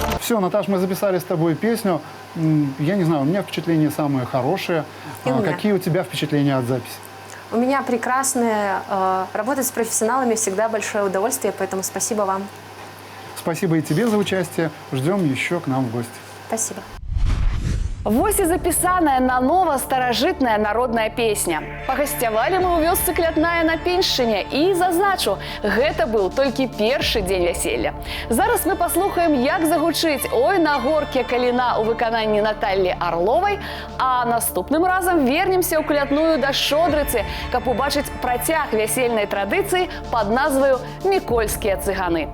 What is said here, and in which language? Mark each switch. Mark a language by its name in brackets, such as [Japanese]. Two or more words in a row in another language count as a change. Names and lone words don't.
[Russian] все, Наташ, мы записали с тобой песню. Я не знаю, у меня впечатления самые хорошие. И у меня. Какие у тебя впечатления от записи? У меня прекрасные. Работать с профессионалами всегда большое удовольствие, поэтому спасибо вам. Спасибо и тебе за участие. Ждем еще к нам в гости. Спасибо. [Belarusian] Вось і запісаная нанова старажытная народная песня. Пагасцявалі мы ў вёсцы Клятная на Пеньшчыне і зазначу, гэта быў толькі першы дзень вяселля. Зараз мы паслухаем, як загучыць «Ой, на горке каліна» у выкананні Наталлі Арловай, а наступным разам вернемся ў Клятную да Шодрыцы, каб убачыць працяг вясельнай традыцыі пад назваю «Мікольскія цыганы».